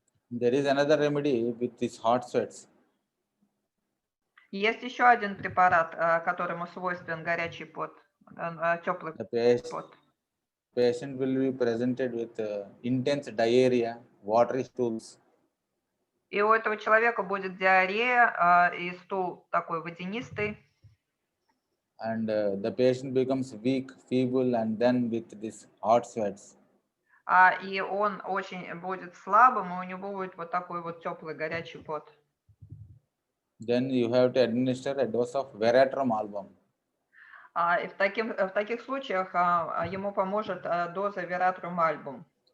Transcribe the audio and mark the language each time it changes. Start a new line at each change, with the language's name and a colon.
English: There is another remedy with these hot sweats.
Russian: Есть еще один препарат, которому свойствен горячий пот, теплый пот.
English: Patient will be presented with intense diarrhea, watery stools.
Russian: И у этого человека будет диарея, и стул такой водянистый.
English: And the patient becomes weak, feeble, and then with these hot sweats.
Russian: И он очень будет слабым, и у него будет вот такой вот теплый горячий пот.
English: Then you have to administer a dose of veratrum album.
Russian: И в таких случаях ему поможет доза veratrum album.